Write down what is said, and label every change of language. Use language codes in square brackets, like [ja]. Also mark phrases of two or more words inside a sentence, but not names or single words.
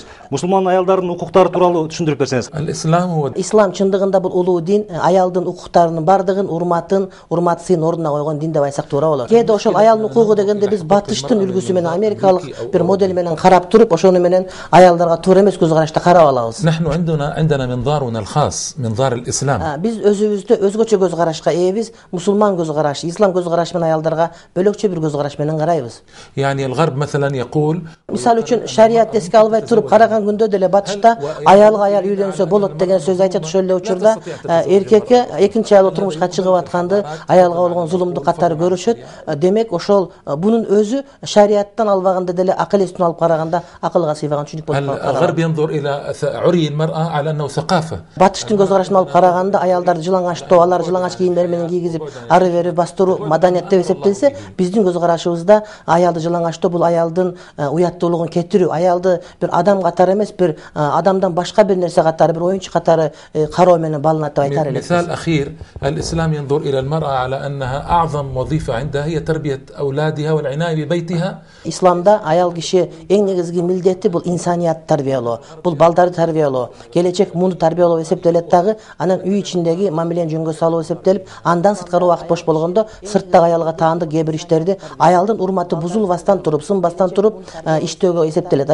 [ky] Мусулман аялдардын укуктары тууралуу түшүндүрүп берсеңиз. Ислам чындыгында бул улуу дин, аялдын укуктарынын бардыгын урматсын ордуна койгон дин деп айтсак туура болот. Кээде ошол аялдын укугу дегенде биз батыштын үлгүсү менен, америкалык бир модель менен карап туруп, ошону менен аялдарга туура эмес көз карашта карап алабыз. [ar] عندنا منظارنا الخاص منظار الإسلام. [ky] Биз өзүбүздө өзгөчө көз карашка ээбиз, мусулман көз карашы, ислам көз карашы менен аялдарга бөлөкчө бир көз караш менен карайбыз. [ar] يعني الغرب مثلا يقول [ky] Мисалы үчүн шарият эске албай туруп караган күндө деле батышта аялга аял үйлөнсө болот деген сөз айтат. Ошол эле учурда эркекке экинчи аялы турмушка чыгып атканды аялга болгон зулумду катары көрүшөт. Демек ошол бунун өзү шариаттан албаганда деле акыл эстен алып караганда акылга сыйбаган түшүнүк болуп калат. [ar] الغرب ينظر إلى عري المرأة على أنه ثقافة. [ky] Батыштын көз карашын алып караганда аялдарды жылаңачтоо, алар жылаңач кийимдер менен кийгизип ары бери бастыруу маданият деп эсептелсе, биздин көз карашыбызда аялды жылаңачтоо бул аялдын уяттуулугун кетирүү, аялды бир адам катары эмес, бир адамдан башка бир нерсе катары, бир оюнчу катары кароо менен балынат деп айтар элек. [ar] مثال أخير الإسلام ينظر إلى المرأة على أنها أعظم وظيفة عندها هي تربية أولادها والعناية ببيتها. [ky] Исламда аял киши эң негизги милдети бул инсаният тарбиялоо, бул балдарды тарбиялоо, келечек мунду тарбиялоо эсептелет дагы, анан үй ичиндеги мамилени жөнгө салуу эсептелип, андан сырткары убакыт бош болгондо сырттагы аялга таандык кээ бир иштерди аялдын урматы бузулбастан туруп, сынбастан туруп иштөөгө эсептелет.